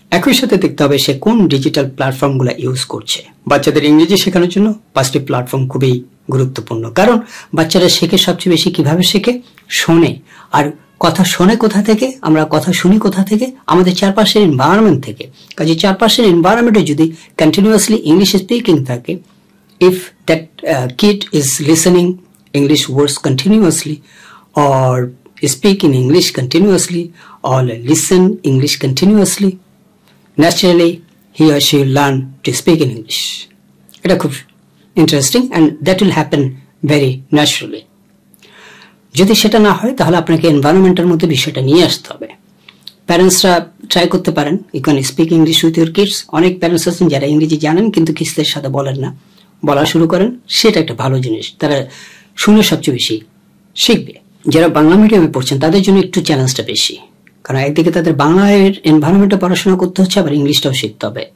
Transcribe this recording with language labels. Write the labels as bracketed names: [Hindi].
[Bangla] একই সাথে দেখতে হবে সে কোন ডিজিটাল প্ল্যাটফর্মগুলো ইউজ করছে। বাচ্চাদের ইংরেজি শেখানোর জন্য 5টি প্ল্যাটফর্ম খুবই গুরুত্বপূর্ণ, কারণ বাচ্চারা শেখে সবচেয়ে বেশি কিভাবে শেখে, শোনে। আর কথা শোনে কোথা থেকে, আমরা কথা শুনি কোথা থেকে, আমাদের চারপাশের এনভায়রনমেন্ট থেকে। কাজে চারপাশের এনভায়রনমেন্টে যদি কন্টিনিউয়াসলি ইংলিশ স্পিকিং থাকে, [English] if that kid is listening English words continuously or speak in English continuously or listen English continuously, naturally he or she will learn to speak in English. [Bangla] এটা খুব interesting [English] and that will happen very naturally. [Bangla] যদি সেটা না হয় তাহলে আপনাকে এনভায়রনমেন্টের মধ্যে বিষয়টা নিয়ে আসতে হবে। প্যারেন্টসরা ট্রাই করতে পারেন, [English] You can speak English with your kids. [Bangla] অনেক প্যারেন্টস আছেন যারা ইংরেজি জানেন কিন্তু কিডসদের সাথে বলেন না, বলা শুরু করেন, সেটা একটা ভালো জিনিস। তারা শুনে সবচেয়ে বেশি শিখবে। যারা বাংলা মিডিয়ামে পড়ছেন তাদের জন্য একটু চ্যালেঞ্জটা বেশি, কারণ একদিকে তাদের বাংলার এনভায়রনমেন্টে পড়াশোনা করতে হচ্ছে, আবার ইংলিশটাও শিখতে হবে।